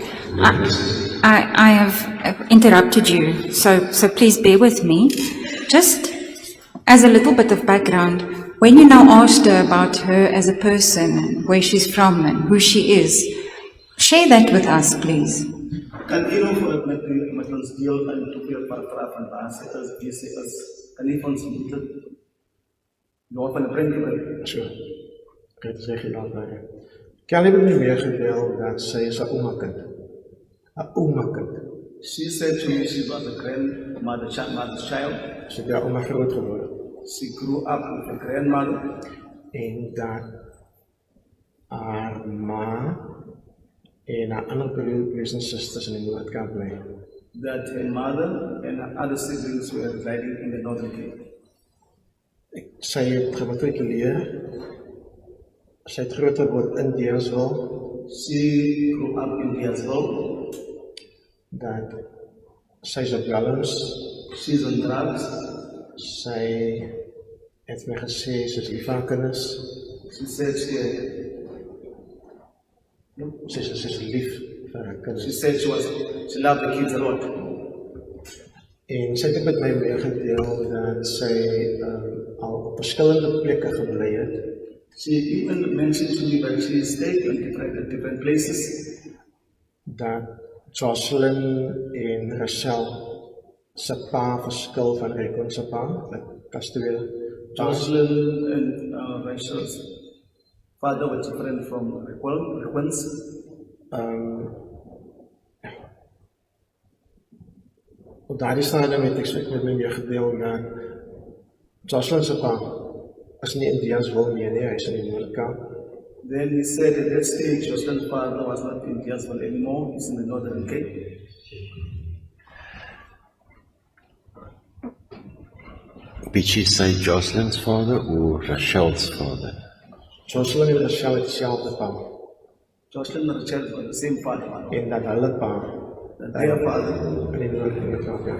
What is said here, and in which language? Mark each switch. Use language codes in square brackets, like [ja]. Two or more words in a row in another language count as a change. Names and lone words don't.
[en] I have interrupted you, so please bear with me. Just as a little bit of background, when you now asked her about her as a person, where she's from and who she is, share that with us, please. [af] Kan u nog met ons deel en toegeef paragraaf van waar sy is, wie sy is, kan u vir ons nog van 'n prentjie bring? Sure. Ek het gesê gedaan daar. Kelly het nie meer gedeel dat sy is 'n ouma kind. 'n Ouma kind. [en] She said to me she was a grandmother's child. [af] Sy het ouma groot geword. [en] She grew up with a grandmother. [af] En dat haar ma en haar ander broers en susters in die Noordkaap bly. [en] That her mother and her other siblings were residing in the Northern Cape. [af] Sy het gematrikuleer. Sy het groot geword in Deelswil. [en] She grew up in Deelswil. [af] Dat sy is op dwelms. [en] She's on drugs. [af] Sy het my gesê sy is lief vir haar kinders. [en] She said she [af] is lief vir haar kinders. [en] She said she loved the kids a lot. [af] En sy het met my meegedeel dat sy al op verskillende plekke gebly het. [en] She even mentioned to me that she stayed in different places. [af] Dat Joshlin en Rachel se pa verskil van Rekon se pa, met Castuel. [en] Joshlin and Rachel's father were different from Requen's. [af] Op daardie stadium het ek met my meegedeel dat Joshlin se pa is nie in Diansville meer nie, hy is in die Noord-Kaap. [en] Then he said at that stage, Joshlin's father was not in Diansville anymore, he's in the Northern Cape. Did she say Jocelyn's father or Rachel's father? [af] Joshlin en Rachel het dieselfde pa. [en] Joshlin and Rachel were the same father. [af] En dat hulle pa [en] Their father [af] in die Noord-Kaap, ja.